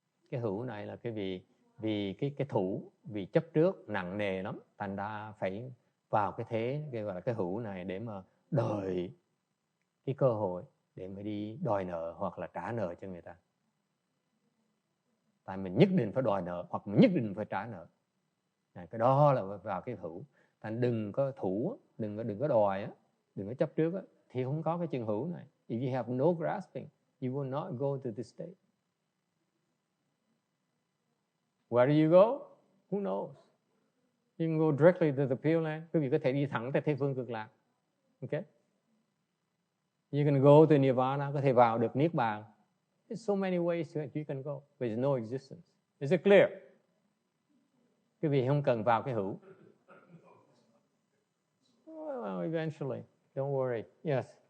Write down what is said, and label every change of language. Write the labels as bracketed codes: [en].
[vi] Cái hữu này là cái vì cái thủ, vì chấp trước nặng nề lắm, thành ra phải vào cái thế cái gọi là cái hữu này để mà đòi cái cơ hội để mà đi đòi nợ hoặc là trả nợ cho người ta. Tại mình nhất định phải đòi nợ hoặc mình nhất định phải trả nợ. Cái đó là vào cái hữu. Thành đừng có thủ, đừng có đòi á, đừng có chấp trước á, thì không có cái chân hữu này. [en] If you have no grasping, you will not go to this state. Where do you go? Who knows? You can go directly to the Pureland. [vi] Quý vị có thể đi thẳng tới thế phương cực lạc. Okay? [en] You can go to Nirvana, [vi] có thể vào được Niết Bàn. [en] There's so many ways that you can go, but there's no existence. Is it clear? [vi] Quý vị không cần vào cái hữu. [en] Well, eventually. Don't worry. Yes.